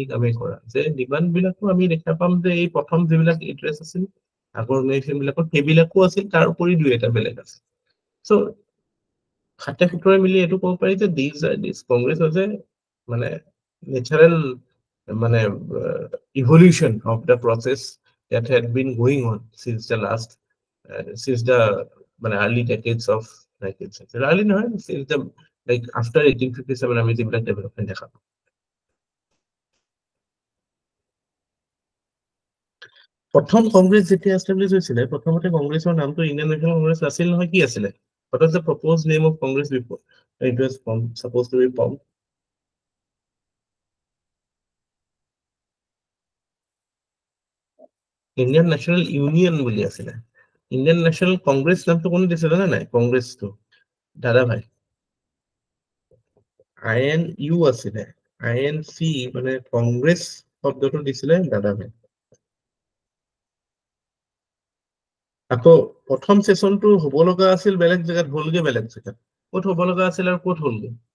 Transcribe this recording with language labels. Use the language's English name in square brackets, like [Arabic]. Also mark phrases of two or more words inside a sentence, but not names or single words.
[Assamese] কামেই কৰা যে ডিমাণ্ড বিলাকো আমি দেখা পাম যে এই প্ৰথম যিবিলাক ইণ্টাৰেষ্ট আছিল আগৰ অৰ্গানাইজেশ্যন বিলাকত সেইবিলাকো আছিল তাৰ উপৰি দুই এটা বেলেগ আছে চ' খাতে খুতৰে মিলি এইটো ক'ব পাৰি যে [English] this Congress [Assamese] হৈছে মানে নেচাৰেল মানে [English] evolution of the process that had been going on since the [Assamese] মানে [English] early decades of 19th century early [Assamese] নহয় [English] since the like after 1857 [Assamese] আমি যিবিলাক ডেভেলপমেন্ট দেখা পাওঁ প্ৰথম কংগ্ৰেছ যেতিয়া এষ্টাব্লিছ হৈছিলে প্ৰথমতে কংগ্ৰেছৰ নামটো ইণ্ডিয়ান নেশ্যনেল কংগ্ৰেছ আছিল নহয় কি আছিলে [English] what was the proposed name of congress before it was supposed to be formed [Assamese] ইণ্ডিয়ান নেশ্যনেল ইউনিয়ন বুলি আছিলে ইণ্ডিয়ান নেশ্যনেল কংগ্ৰেছ নামটো কোনে দিছিলে জানে নাই কংগ্ৰেছটো দাদা ভাই INU আছিলে INC মানে কংগ্ৰেছ শব্দটো দিছিলে দাদা ভাই আকৌ প্ৰথম সেশনটো হ'ব লগা আছিল বেলেগ জেগাত হ'লগে বেলেগ জেগাত ক'ত হ'ব লগা আছিল আৰু ক'ত হ'লগে